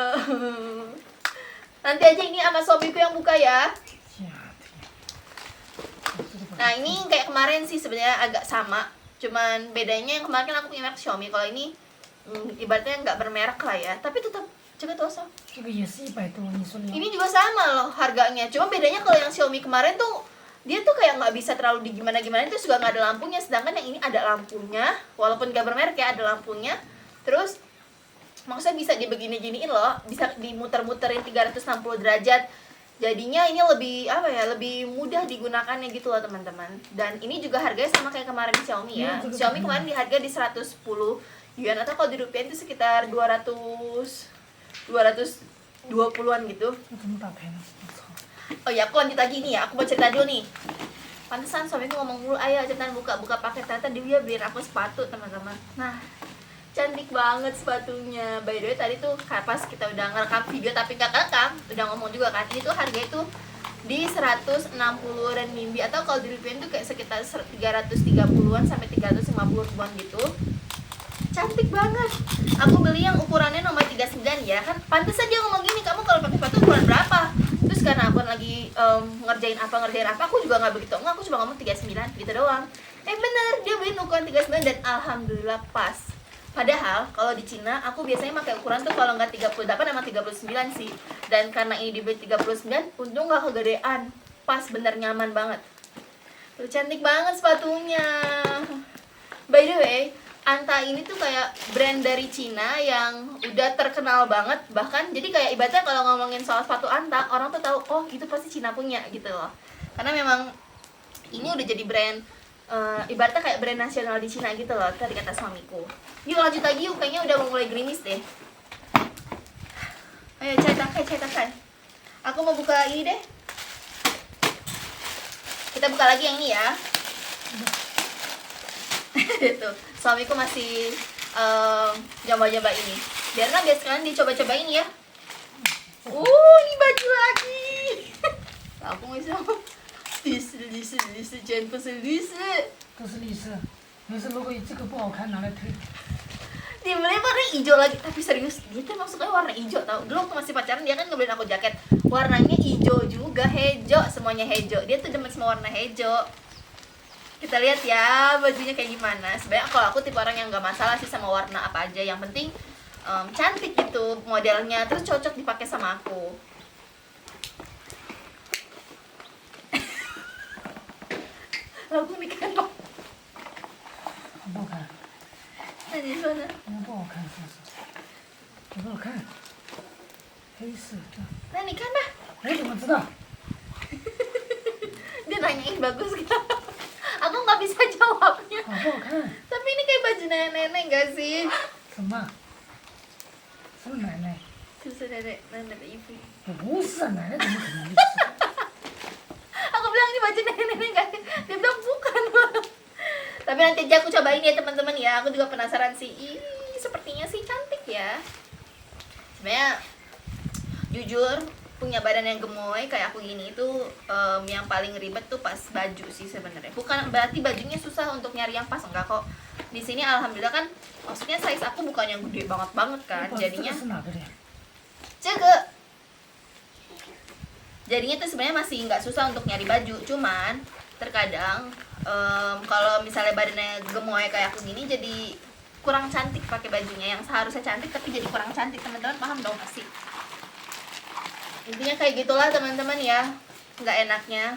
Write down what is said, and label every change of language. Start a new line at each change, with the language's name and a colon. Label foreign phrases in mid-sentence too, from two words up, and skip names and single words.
Indonesian: Nanti aja ini sama suamiku yang buka ya. Nah, ini kayak kemarin sih sebenarnya agak sama. Cuman bedanya yang kemarin kan aku punya merek Xiaomi, kalau ini ibaratnya nggak bermerek lah ya, tapi tetap jaga tosa.
Chinese: 这个也是100多，你说你
Indonesian: Ini juga sama loh harganya, cuma bedanya kalau yang Xiaomi kemarin tuh dia tuh kayak nggak bisa terlalu di gimana-gimana, itu juga nggak ada lampunya, sedangkan yang ini ada lampunya, walaupun nggak bermerek ya, ada lampunya. Terus maksudnya bisa dibegini-giniin loh, bisa dimuter-muterin 360 derajat. Jadinya ini lebih apa ya, lebih mudah digunakannya gitu loh teman-teman. Dan ini juga harganya sama kayak kemarin di Xiaomi ya. Xiaomi kemarin di harga di 110 yuan, atau kalau di rupiah itu sekitar 220-an gitu.
Chinese: 我怎么打开呢？我操！
Indonesian: Oh ya, aku lanjut lagi nih ya, aku mau cerita dulu nih. Pantesan suamiku ngomong mulu, ayo cepetan buka paket. Ternyata dia beliin aku sepatu teman-teman. Nah, cantik banget sepatunya.
English: By the way
Indonesian: tadi tuh pas kita udah ngerekam video tapi gak kerekam, udah ngomong juga kan, ini tuh harga itu di 160 renminbi, atau kalau di rupiah itu kayak sekitar 330-an sampai 350 ribuan gitu. Cantik banget. Aku beli yang ukurannya nomor 39 ya. Kan pantesan dia ngomong gini, kamu kalau pakai sepatu ukuran berapa? Terus karena aku lagi ngerjain apa, aku juga nggak begitu. Enggak, aku cuma ngomong 39 gitu doang. Bener, dia beliin ukuran 39 dan alhamdulillah pas. Padahal kalau di Cina aku biasanya pakai ukuran tuh kalau nggak 38 sama 39 sih. Dan karena ini dibeli 39, untung nggak kegedean. Pas, bener nyaman banget. Tuh cantik banget sepatunya.
English: By the way,
Indonesian: Anta ini tuh kayak brand dari Cina yang udah terkenal banget. Bahkan jadi kayak ibaratnya kalau ngomongin soal sepatu Anta, orang tuh tahu, oh itu pasti Cina punya gitu loh. Karena memang ini udah jadi brand, ibaratnya kayak brand nasional di Cina gitu loh, tadi kata suamiku. Yuk lanjut lagi yuk, kayaknya udah mau mulai gerimis deh. Ayo cetakan. Aku mau buka ini deh. Kita buka lagi yang ini ya. Tuh, suamiku masih coba-coba ini. Biarlah biar sekalian dicoba-cobain ya. Ini baju lagi. Aku mau sama.
Chinese: 历史，全部是历史。都是绿色。没事，如果这个不好看，拿来退。
Indonesian: Dibeli warna hijau lagi, tapi serius dia tuh masuknya warna hijau tau. Dulu waktu masih pacaran dia kan ngebeliin aku jaket warnanya hijau juga, hijau, semuanya hijau. Dia tuh demen semua warna hijau. Kita lihat ya bajunya kayak gimana. Sebenarnya kalau aku tipe orang yang nggak masalah sih sama warna apa aja, yang penting cantik gitu modelnya, terus cocok dipakai sama aku. Aku nih kan kok.
Chinese: 不好看，那你说呢？不好看，说实话，不好看。黑色的。那你看吧。我怎么知道？
Indonesian: Dia nanyain bagus gak? Aku nggak bisa jawabnya.
Chinese: 好不好看？
Indonesian: Tapi ini kayak baju nenek-nenek gak sih?
Chinese: 什么？是奶奶？
Indonesian: Susu nenek de ibu.
Chinese: 不是奶奶，怎么可能是？
Indonesian: Aku bilang ini baju nenek-nenek gak sih? Dia bilang bukan. Tapi nanti aja aku cobain ya teman-teman ya. Aku juga penasaran sih. Ih, sepertinya sih cantik ya. Sebenarnya jujur punya badan yang gemoy kayak aku gini itu yang paling ribet tuh pas baju sih sebenarnya. Bukan berarti bajunya susah untuk nyari yang pas, enggak kok. Di sini alhamdulillah kan, maksudnya size aku bukan yang gede banget kan.
Chinese: 这
Indonesian: Jadinya
Chinese: 个是哪个的？
Indonesian: jadinya tuh sebenarnya masih nggak susah untuk nyari baju. Cuman terkadang kalau misalnya badannya gemoy kayak aku gini jadi kurang cantik pakai bajunya. Yang seharusnya cantik tapi jadi kurang cantik, teman-teman paham dong pasti. Intinya kayak gitulah teman-teman ya, nggak enaknya.